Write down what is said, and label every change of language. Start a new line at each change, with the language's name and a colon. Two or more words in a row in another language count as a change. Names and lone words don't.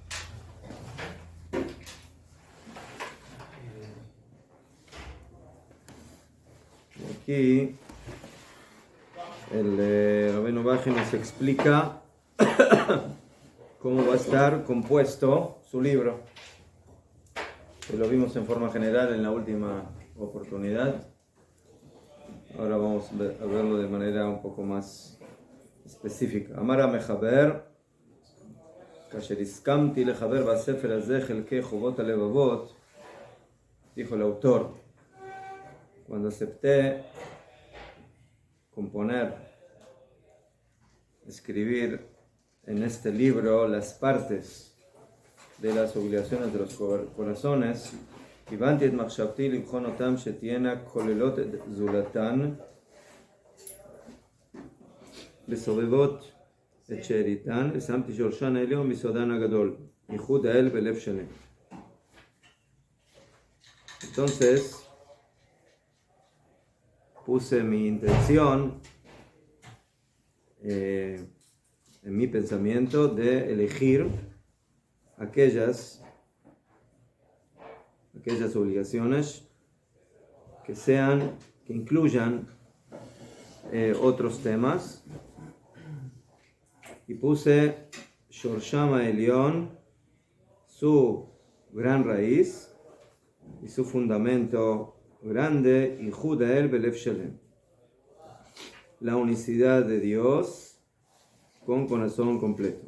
Spanish: Y aquí el Rabbeinu Baje nos explica cómo va a estar compuesto su libro. Lo vimos en forma general en la última oportunidad. Ahora vamos a verlo de manera un poco más específica.
Hebrew: אמר המחבר, כאשר הסכמתי לחבר בספר הזה חלקי חובות הלבבות,
Spanish: dijo el autor, cuando acepté componer, escribir en este libro las partes de las obligaciones de los corazones,
Hebrew: הבנתי את מחשבתי לבחון אותם שתהיינה כוללות את זולתן, לסובבות את שאריתן, ושמתי שורשן העליון ביסודן הגדול, ייחוד האל בלב שלם.
Spanish: Entonces puse mi intención en mi pensamiento de elegir aquellas obligaciones que incluyan otros temas, y puse
Hebrew: שורשן העליון,
Spanish: su gran raíz y su fundamento grande, y
Hebrew: ייחוד האל בלב שלם,
Spanish: la unicidad de Dios con corazón completo.